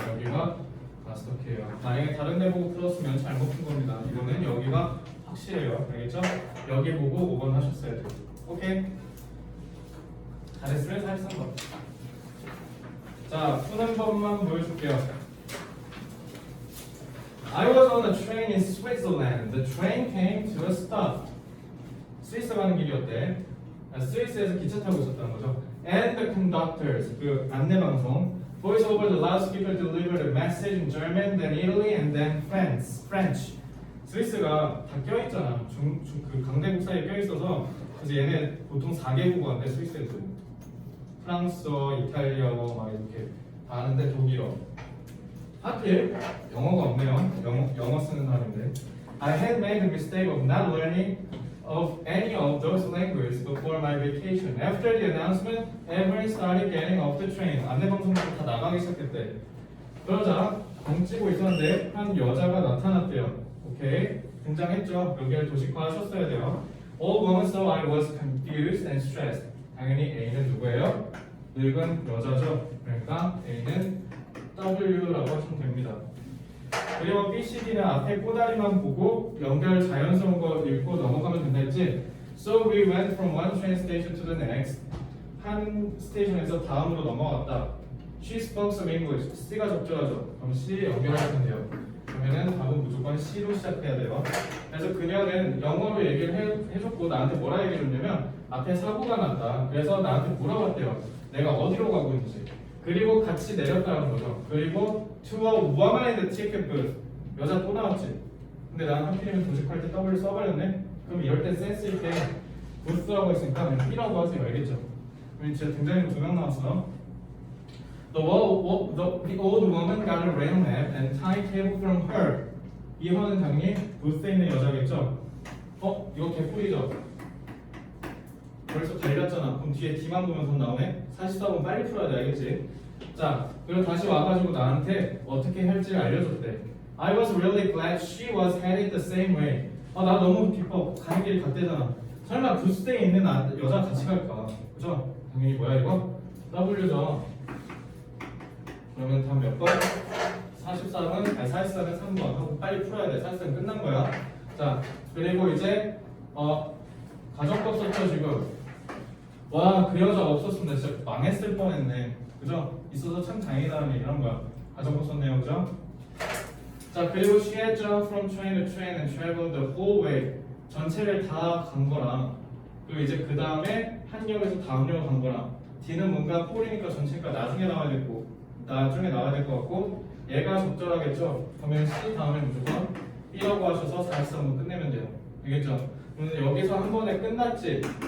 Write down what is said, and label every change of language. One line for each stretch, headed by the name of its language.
Korean: 여기가 마스터키예요. 만약에 다른 데 보고 풀었으면 잘못 푼 겁니다. 이거는 여기가 확실해요. 알겠죠? 여기 보고 5번 하셨어야 돼요. 오케이? 잘했으면 43번. 자, 푸는 법만 보여줄게요.
English: I was on a train in Switzerland. The train came to a stop.
Korean: 스위스 가는 길이었대. 스위스에서 기차 타고 있었다는 거죠.
English: And the conductors,
Korean: 그 안내방송,
English: voice over the loudspeaker delivered a message in German, then Italy, and then French.
Korean: 스위스가 다 껴있잖아. 그 강대국 사이에 껴있어서 그래서 얘네 보통 4개국어인데 스위스에도 프랑스어, 이탈리아어 막 이렇게 다 하는데 독일어. 하필 영어가 없네요. 영어 쓰는 사람인데.
English: I had made the mistake of not learning of any of those languages before my vacation. After the announcement, everyone started getting off the train.
Korean: 안내방송부터 다 나가기 시작했대. 그러자 덩치고 있었는데 한 여자가 나타났대요. 오케이, 등장했죠. 여기를 도식화하셨어야 돼요.
English: All moments though I was confused and stressed.
Korean: 당연히 A는 누구예요? 늙은 여자죠. 그러니까 A는 W라고 하시면 됩니다. 그리고 B, C, D는 앞에 꼬다리만 보고 연결 자연스러운 거 읽고 넘어가면 된다 했지.
English: So we went from one train station to the next.
Korean: 한 스테이션에서 다음으로 넘어갔다.
English: She spoke some English.
Korean: C가 적절하죠. 그럼 C 연결하면 돼요. 그러면은 답은 무조건 C로 시작해야 돼요. 그래서 그녀는 영어로 얘기를 해줬고 나한테 뭐라 얘기해줬냐면 앞에 사고가 났다. 그래서 나한테 물어봤대요. 내가 어디로 가고 있는지. 그리고 같이 내렸다는 거죠. 그리고
English: to a woman in the ticket booth.
Korean: 여자 또 나왔지. 근데 난 하필이면 도식할 때 W 써버렸네. 그럼 이럴 때 센스 있게 booth라고 했으니까 그냥 B라고 하세요. 알겠죠? 그럼 진짜 등장인물 2명 나왔어.
English: The old woman got a rail map and timetable from her.
Korean: 이 허는 당연히 부스에 있는 여자겠죠? 이거 개꿀이죠? 벌써 달렸잖아. 그럼 뒤에 D만 보면서 나오네? 44번 빨리 풀어야 돼, 알겠지? 자, 그리고 다시 와가지고 나한테 어떻게 할지를 알려줬대.
English: I was really glad she was headed the same way.
Korean: 나 너무 기뻐. 가는 길이 같대잖아. 설마 부스에 있는 여자 같이 갈까? 그죠? 당연히 뭐야 이거? W죠. 그러면 다음 몇 번? 43은 3번 하고 빨리 풀어야 돼. 43 끝난 거야. 자, 그리고 이제 가정법 썼죠 지금. 와, 그 여자 없었으면 진짜 망했을 뻔했네. 그죠? 있어서 참 다행이다라는 얘기를 한 거야. 가정법 썼네요, 그죠? 자, 그리고
English: she had jumped from train to train and traveled the whole way.
Korean: 전체를 다 간 거랑 그리고 이제 그 다음에 한 역에서 다음 역을 간 거랑 D는 뭔가 폴이니까 전체가 나중에 나와야 될 것 같고 얘가 적절하겠죠? 그러면 C 다음에 무조건 B라고 하셔서 43번 끝내면 돼요. 알겠죠? 그런데 여기서 한 번에 끝났지?